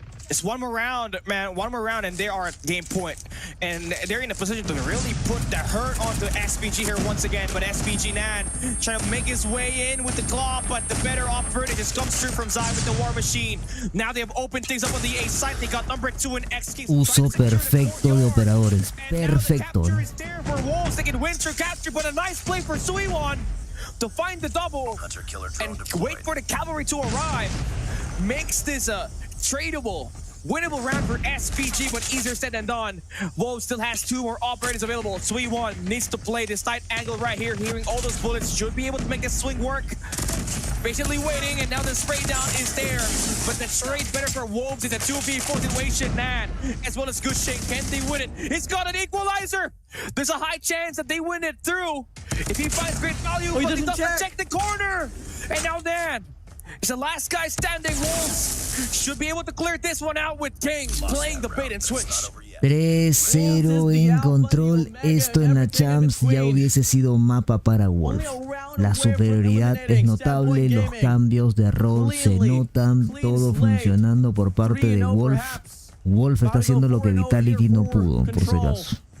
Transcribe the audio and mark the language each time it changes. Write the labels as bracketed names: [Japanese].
[English] It's one more round, man, one more round, and they are at game point. And they're in a position to really put the hurt onto SPG here once again, but SPG Nan trying to make his way in with the claw, but the better operator just comes through from Zai with the War Machine. Now they have opened things up on the A side. They got number 2 in XK. [Spanish] Uso perfecto de operadores. Perfecto. [English] There for Wolves. They can win through capture, but a nice play for Suiwon to find the double and wait for the cavalry to arrive. Makes this a tradable, winnable round for SPG, but easier said than done. Wolves still has 2 more operators available. Suiwon needs to play this tight angle right here, hearing all those bullets, should be able to make this swing work. Patiently waiting, and now the spray down is there. But the trade better for Wolves in a 2v4 situation. Nan, as well as Good Shake, can they win it? It's got an equalizer! There's a high chance that they win it through. If he finds great value, but he doesn't check the corner! And now Nan is the last guy standing. Wolves should be able to clear this one out with King playing the bait and switch. [Spanish] 3-0 en control. Esto en la Champs ya hubiese sido mapa para Wolf. La superioridad es notable, los cambios de rol se notan, todo funcionando por parte de Wolf. Wolf está haciendo lo que Vitality no pudo, por si acaso.